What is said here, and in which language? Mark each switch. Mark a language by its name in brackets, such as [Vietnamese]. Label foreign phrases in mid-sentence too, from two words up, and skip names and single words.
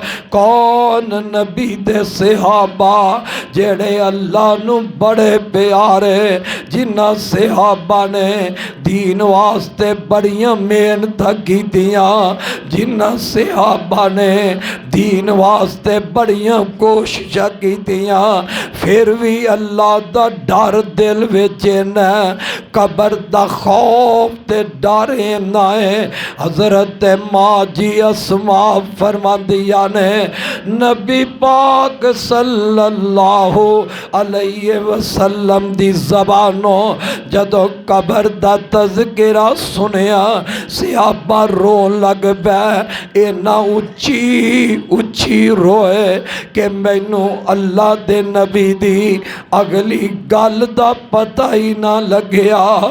[Punjabi] کون نبی دے صحابہ جیہڑے اللہ نوں بڑے پیارے، جنہاں صحابہ نے دین واسطے بڑیاں محنت کیتیاں، جنہاں صحابہ نے دین واسطے بڑیاں کوششاں کیتیاں، پھر بھی اللہ دا ڈر دل وچ انّا، قبر دا خوف تے ڈر انّا ہے. حضرت ماں جی اسماء فرماندیاں نے، نبی پاک [Arabic] صلی اللہ علیہ وسلم [Punjabi] دی زبانوں جدوں قبر دا تذکرہ سنیا، صحابہ رون لگ پے. انّا اچی اچی روئے کہ مینوں اللہ دے نبی دی اگلی گل دا پتہ ہی نہ لگیا.